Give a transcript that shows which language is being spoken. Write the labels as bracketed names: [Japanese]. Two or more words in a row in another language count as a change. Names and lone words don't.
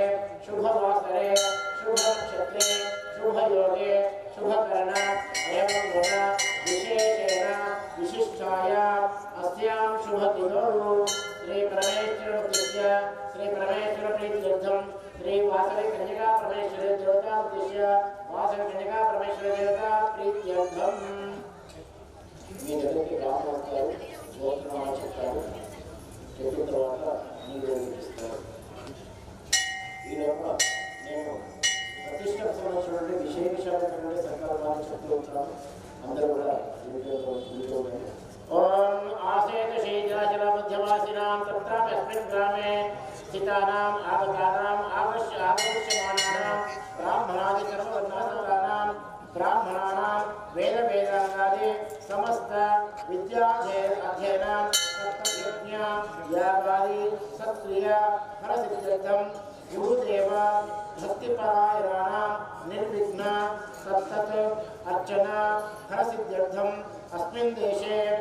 [Sanskrit] शुभवासरे शुभनक्षत्रे शुभयोगे शुभकरण एवं गुण विशेषेण विशिष्टायाम् अस्यां शुभतिथौ श्री परमेश्वरस्य श्री परमेश्वरप्रीत्यर्थं श्री वासवी कन्यका परमेश्वरी देवता उद्देश्य वासवी कन्यका परमेश्वरी देवता प्रीत्यर्थम् [Telugu] మీ దగ్గరికి రామోస్తారు గోత్రనామాలు చెప్తారు చెప్పిన తర్వాత మీరు ఇస్తారు ఈ లోపల నేను ప్రతిష్టకు సంబంధించినటువంటి విశేషమైనటువంటి సంకల్పాలు చెప్తూ ఉంటాను అందరూ కూడా వింటుండండి [Sanskrit] ఓం ఆసేతు శీఘ్రాచల మధ్యవాసినాం తత్రాపి అస్మిన్ గ్రామే స్థితానాం ఆగతానాం ఆగృష్యమానానాం బ్రాహ్మణాది సర్వవర్ణాసనానాం ब्राह्मणानां वेद वेदांगादि समस्त विद्याध्ययन तत्त्वज्ञ यागादि सत्क्रिया फलसिद्ध्यर्थं गुरुदेव भक्तिपरायणानां निर्विघ्न तत्तत् अर्चना फलसिद्ध्यर्थं अस्मिन् देशे